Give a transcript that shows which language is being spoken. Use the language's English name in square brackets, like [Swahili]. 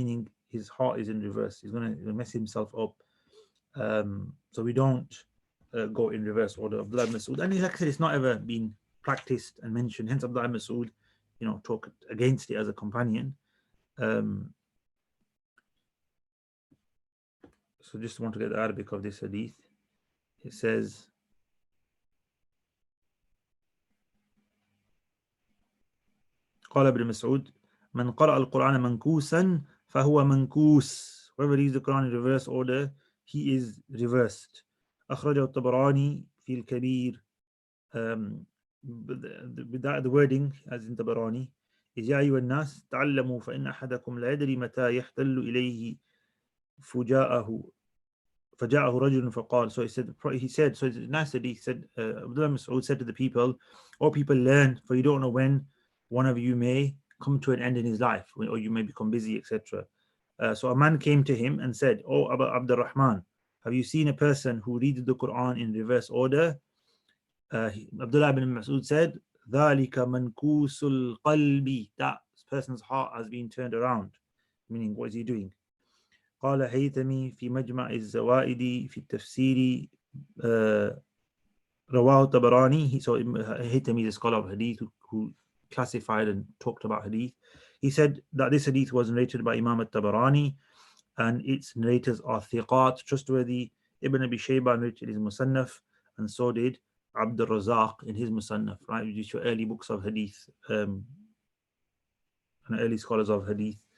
[English] Meaning his heart is in reverse. He's going to mess himself up. So we don't go in reverse order. Abdullah ibn Mas'ud, and like I said, it's not ever been practiced and mentioned. Hence Abdullah ibn Mas'ud, talk against it as a companion. So just want to get the Arabic of this hadith. It says, [Arabic] قال ابن مسعود من قرأ القرآن منكوسا فهو منكوس. [English] Whoever reads the Quran in reverse order, he is reversed. [Arabic] أخرجه الطبراني في الكبير. [English] The wording as in Tabarani is [Arabic] يا أيها الناس تعلموا فإن أحدكم لا يدري متى يحتل إليه فجاءه رجل فقال. [English] So he said, so it's nice that he said, Abdullah Mas'ud said to the people, all people learn, for you don't know when one of you may come to an end in his life, or you may become busy, etc. So a man came to him and said, oh Abu Abdurrahman, have you seen a person who reads the Quran in reverse order? Abdullah ibn Mas'ud said, [Arabic] ذَلِكَ مَنْكُوسُ الْقَلْبِ. [English] That person's heart has been turned around. Meaning, what is he doing? [Arabic] قال هيثمي في مجمع الزوائد في التفسير رواه الطبراني. [English] So Haythami is a scholar of hadith who classified and talked about hadith. He said that this hadith was narrated by Imam al-Tabarani, and its narrators are thiqat, trustworthy. Ibn Abi Shayba narrated his Musannaf, and so did Abdul Razak in his Musannaf, right? Which is your early books of hadith, and early scholars of hadith.